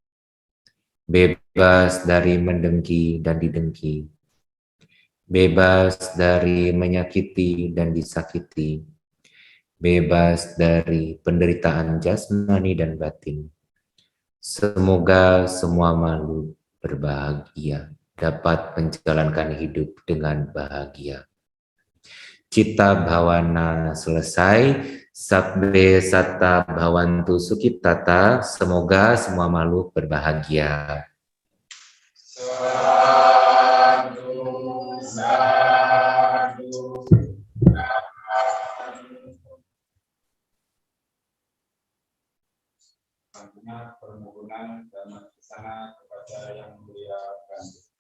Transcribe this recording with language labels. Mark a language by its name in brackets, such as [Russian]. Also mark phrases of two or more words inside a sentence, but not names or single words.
[Indonesian] bebas dari mendengki dan didengki, bebas dari menyakiti dan disakiti, bebas dari penderitaan jasmani dan batin. Semoga semua makhluk berbahagia, dapat menjalankan hidup dengan bahagia. [Pali] Cita bhavana [Indonesian] selesai. [Pali] Sabbe satta bhavantu sukhitata. [Indonesian] Semoga semua makhluk berbahagia. [Pali] Sadu, sadu. [Indonesian] Selanjutnya permohonan dhamma kesana kepada Yang Mulia Gandhi.